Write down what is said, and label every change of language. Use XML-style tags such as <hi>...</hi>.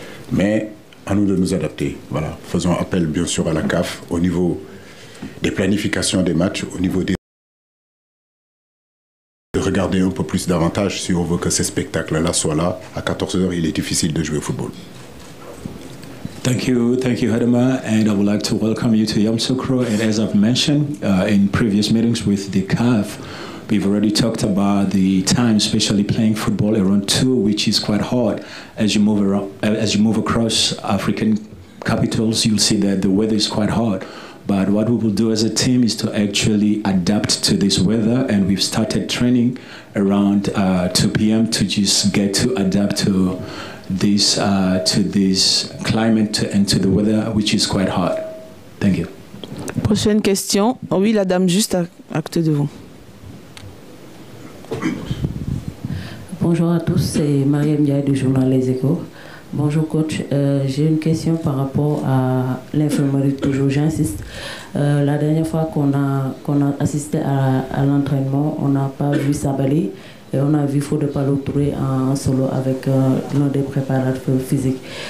<fr>Mais à nous de nous adapter. Voilà. Faisons appel bien sûr à la CAF au niveau des planifications des matchs, au niveau des... de regarder un peu plus davantage si on veut que ces spectacles-là soient là. À 14h, il est difficile de jouer au football.</fr> <en>Thank you, Hadema, and I would like to welcome you to Yamoussoukro. And as I've mentioned in previous meetings with the CAF, we've already talked about the time, especially playing football around 2, which is quite hard. As you move around, as you move across African capitals, you'll see that the weather is quite hard. But what we will do as a team is to actually adapt to this weather, and we've started training around 2 p.m. to just get to adapt to this climate and to the weather, which is quite hard. Thank you.</en> <fr>Prochaine question. Oh oui, la dame juste à côté de vous. Bonjour à tous, c'est Mariam Ndiaye du journal Les Échos. Bonjour coach, j'ai une question par rapport à l'infirmerie, toujours j'insiste. La dernière fois qu'on a assisté à l'entraînement, on n'a pas vu Sabali et on a vu Fodé Ballo-Touré en solo avec l'un des préparateurs physiques.</fr>